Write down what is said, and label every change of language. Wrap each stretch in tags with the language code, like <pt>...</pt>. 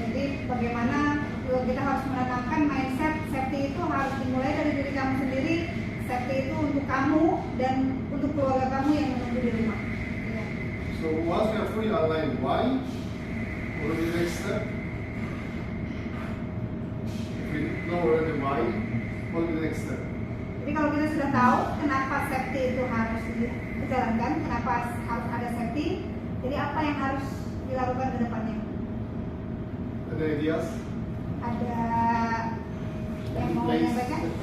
<id>Jadi bagaimana kita harus menanamkan mindset safety itu harus dimulai dari diri kamu sendiri. Safety itu untuk kamu dan untuk keluarga kamu yang menunggu di rumah ya.</id> <en>So once we are fully aligned, why? What is the next step? If we know already why, what is the next step?</en> <id>Jadi kalau kita sudah tahu kenapa safety itu harus dijalankan, kenapa harus ada safety, jadi apa yang harus dilakukan ke depannya?</id> <en>Any ideas?</en> <id>Ada yang mau menyampaikan?</id>